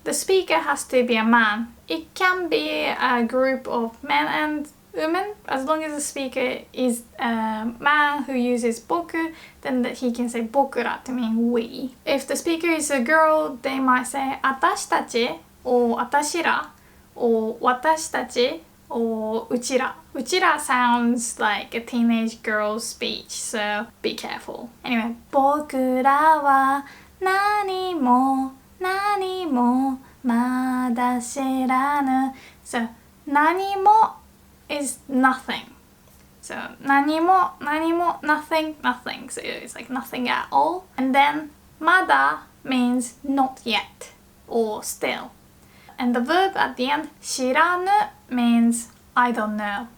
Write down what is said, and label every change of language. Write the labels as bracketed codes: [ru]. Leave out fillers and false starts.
[en] The speaker has to be a man. It can be a group of men and women, as long as the speaker is a man who uses 僕, then that he can say 僕ら to mean we. If the speaker is a girl, they might say [ja] 私たち or 私ら or 私たち or うちら. [en] うちら sounds like a teenage girl's speech, so be careful. Anyway, [ja] 僕らは何も何もまだ知らぬ. [en] So 何もis nothing. So 何も何も nothing nothing. So it's like nothing at all. And then まだ means not yet or still. And the verb at the end 知らぬ means I don't know.